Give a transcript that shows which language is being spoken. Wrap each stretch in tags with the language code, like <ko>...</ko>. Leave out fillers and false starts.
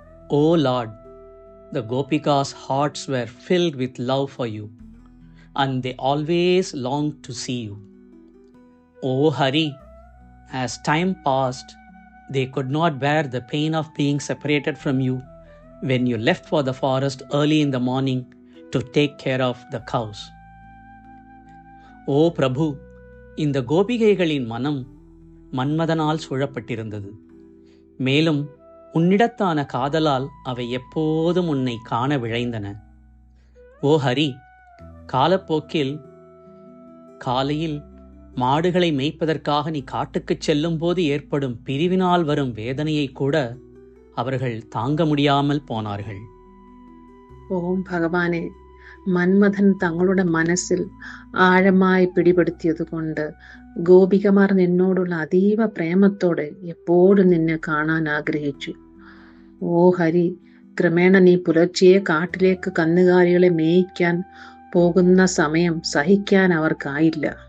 <en>O Lord, the Gopikas' hearts were filled with love for you, and they always longed to see you. O Hari, as time passed, they could not bear the pain of being separated from you when you left for the forest early in the morning to take care of the cows.</en> <ta>O Prabhu, இந்த கோபிகைகளின் மனம் மன்மதனால் சூழப்பட்டிருந்தது. மேலும் உன்னிடத்தான காதலால் அவை எப்போதும் உன்னை காண விழைந்தன. ஓ ஹரி, காலப்போக்கில் காலையில் மாடுகளை மேய்ப்பதற்காக நீ காட்டுக்குச் செல்லும் போது ஏற்படும் பிரிவினால் வரும் வேதனையை கூட அவர்கள் தாங்க முடியாமல் போனார்கள்.</ta> <ml>ഓം ഭഗവാനെ, മന്മഥൻ തങ്ങളുടെ മനസ്സിൽ ആഴമായി പിടിപെടുത്തിയതുകൊണ്ട് ഗോപികമാർ നിന്നോടുള്ള അതീവ പ്രേമത്തോടെ എപ്പോഴും നിന്നെ കാണാൻ ആഗ്രഹിച്ചു. ഓ ഹരി, ക്രമേണ നീ പുലർച്ചയെ കാട്ടിലേക്ക് കന്നുകാലികളെ മേയിക്കാൻ പോകുന്ന സമയം സഹിക്കാൻ അവർക്കായില്ല.</ml>